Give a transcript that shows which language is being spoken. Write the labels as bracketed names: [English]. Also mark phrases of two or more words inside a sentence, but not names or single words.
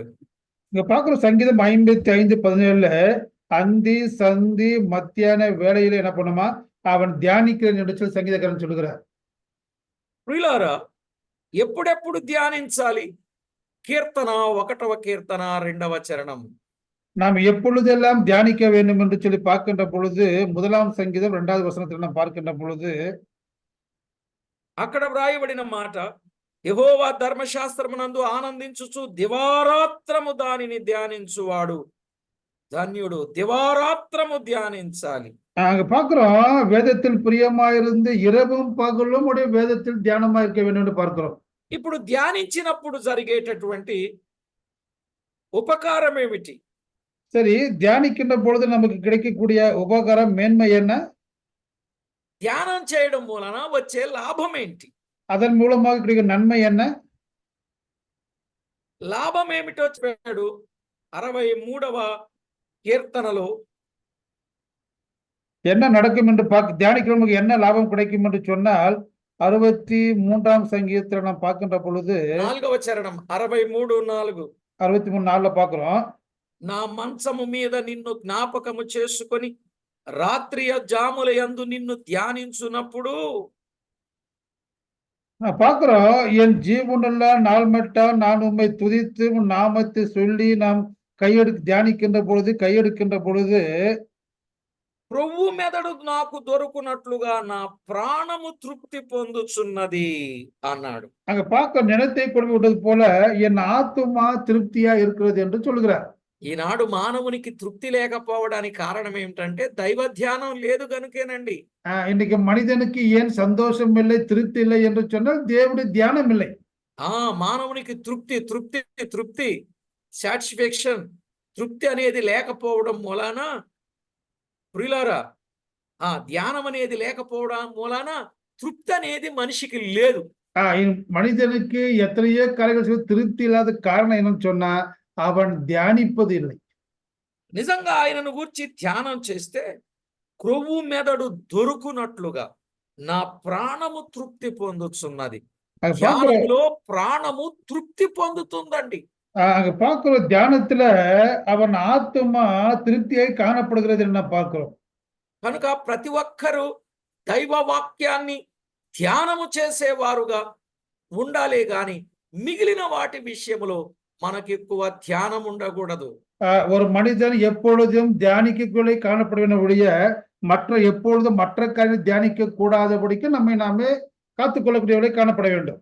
[Tamil] இங்க பார்க்கிற சங்கீதம் 55:17 அந்தி சந்தி மத்தியான வேளையில என்ன பண்ணுமா அவன் தியானிக்கிறேன் என்று சொல்லி சங்கீதக்காரன் சொல்லுகிறார். [Telugu] ప్రియులారా, ఎప్పుడెప్పుడు ధ్యానించాలి? కీర్తన 1వ కీర్తన 2వ చరణం. [Tamil] நாம் எப்பொழுதெல்லாம் தியானிக்க வேண்டும் என்று சொல்லி பார்க்கின்ற பொழுது 1ஆம் சங்கீதம் 2வது வசனத்தில் நாம் பார்க்கின்ற பொழுது [Telugu] అక్కడ వ్రాయబడిన మాట, యెహోవా ధర్మశాస్త్రమునందు ఆనందించుచు దివారాత్రము దానిని ధ్యానించువాడు ధన్యుడు. దివారాత్రము ధ్యానించాలి. [Tamil] அங்க பார்க்கிறோம், வேதத்தில் பிரியமாயிருந்து இரவும் பகலும் உடைய வேதத்தில் தியானமா இருக்க வேண்டும் என்று பார்க்கிறோம். [Telugu] ఇప్పుడు ధ్యానించినప్పుడు జరిగేటటువంటి ఉపకారం ఏమిటి? [Tamil] சரி, தியானிக்கின்ற பொழுது நமக்கு கிடைக்கக்கூடிய உபகாரம் மேன்மை என்ன? [Telugu] ధ్యానం చేయడం వలన వచ్చే లాభం ఏంటి? [Tamil] அதன் மூலமாக கிடைக்கும் நன்மை என்ன? [Telugu] లాభం ఏమిటో చెప్పాడు 63వ కీర్తనలో. [Tamil] என்ன நடக்கும் என்று தியானிக்கிறவங்களுக்கு என்ன லாபம் கிடைக்கும் என்று சொன்னால் 63ஆம் சங்கீதத்தில் நாம் பார்க்கின்ற பொழுது [Telugu] 4వ చరణం 63:4. [Tamil] 63:4 பார்க்கிறோம். [Telugu] నా మంచము మీద నిన్ను జ్ఞాపకము చేసుకొని రాత్రి జాముల యందు నిన్ను ధ్యానించునప్పుడు [Tamil] பார்க்கிறோம், என் ஜீவனுள்ள நாள்மட்டால் நான் உம்மை துதித்து உம் நாமத்தை சொல்லி நாம் கையெடுக்கின்ற பொழுது [Telugu] ప్రభు మెదడు నాకు దొరుకునట్లుగా నా ప్రాణము తృప్తి పొందుచున్నది అన్నాడు. [Tamil] அங்க பார்க்க நிலத்தை கொண்டு விட்டது போல என் ஆத்துமா திருப்தியா இருக்கிறது என்று சொல்கிறார். [Telugu] ఈనాడు మానవునికి తృప్తి లేకపోవడానికి కారణం ఏమిటంటే దైవ ధ్యానం లేదు గనుకేనండి. [Tamil] இன்னைக்கு మనిషికి ஏன் சந்தோஷம் இல்லை, திருப்தி இல்லை என்று சொன்னால் [Telugu] దేవుడి ధ్యానం [Tamil] இல்லை. [Telugu] మానవునికి తృప్తి తృప్తి తృప్తి సాటిస్ఫాక్షన్ తృప్తి అనేది లేకపోవడం మూలాన ప్రియులారా ధ్యానం అనేది లేకపోవడం మూలాన తృప్తి అనేది మనిషికి లేదు. [Tamil] மனிதனுக்கு எத்தனையோ காரியங்கள் திருப்தி இல்லாத காரணம் என்னன்னு சொன்னா அவன் தியானிப்பது இல்லை. [Telugu] నిజంగా ఆయనను గూర్చి ధ్యానం చేస్తే క్రొవ్వు మెదడు దొరుకునట్లుగా నా ప్రాణము తృప్తి పొందుతున్నది. ధ్యానంలో ప్రాణము తృప్తి పొందుతుందండి. [Tamil] அங்க பார்க்கிறோம், தியானத்துல அவன் ஆத்துமா திருப்தியாய் காணப்படுகிறது என்ன பார்க்கிறோம். [Telugu] కనుక ప్రతి ఒక్కరూ దైవ వాక్యాన్ని ధ్యానము చేసేవారుగా ఉండాలే గాని మిగిలిన వాటి విషయంలో మనకి ఎక్కువ ధ్యానం ఉండకూడదు. [Tamil] ஒரு மனிதன் எப்பொழுதும் தியானிக்கக்குள்ளே காணப்படுவன ஒழிய எப்பொழுதும் மற்ற காரியம் தியானிக்க கூடாதபடிக்கு நம்மை நாமே காத்துக்கொள்ளக்கூடியவர்களே காணப்பட வேண்டும்.